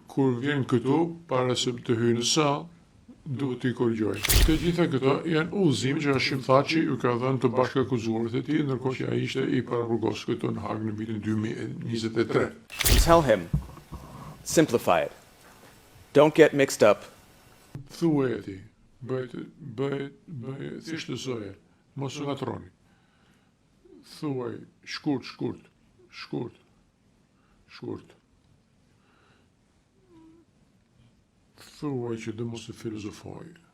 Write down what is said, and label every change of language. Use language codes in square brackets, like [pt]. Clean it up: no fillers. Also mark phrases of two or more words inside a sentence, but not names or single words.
[sq] kur vjen këtu, para se të hyjë në sallë, duhet t'i korrigjoj. Të gjitha këto janë udhëzime që Hashim Thaçi ju ka dhënë të bashkëakuzuarit e tij, ndërkohë që ai ishte i paraburgosur këtu në Hag në vitin 2023. [en] Tell him, simplify it. Don't get mixed up. [sq] Thuaj atij, bëj thjesht zoje, mos u ngatroni. Thuaj shkurt. Thuaj që do mos e filozofoj.